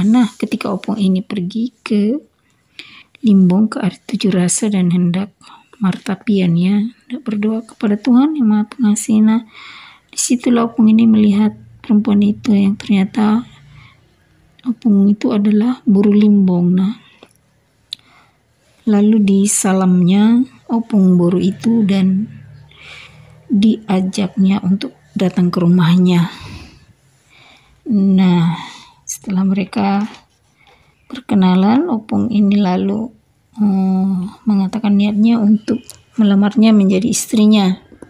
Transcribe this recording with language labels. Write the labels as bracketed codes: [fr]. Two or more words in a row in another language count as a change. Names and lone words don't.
[id] Nah, ketika Opung ini pergi ke Limbong, ke Tujuh Rasa dan hendak martapian, ya, hendak berdoa kepada Tuhan yang Maha Pengasih. Nah, disitulah Opung ini melihat perempuan itu yang ternyata Opung itu adalah Boru Limbong. Nah, lalu disalamnya Opung Boru itu dan diajaknya untuk datang ke rumahnya. Nah, setelah mereka berkenalan, Opung ini lalu mengatakan niatnya untuk melamarnya menjadi istrinya.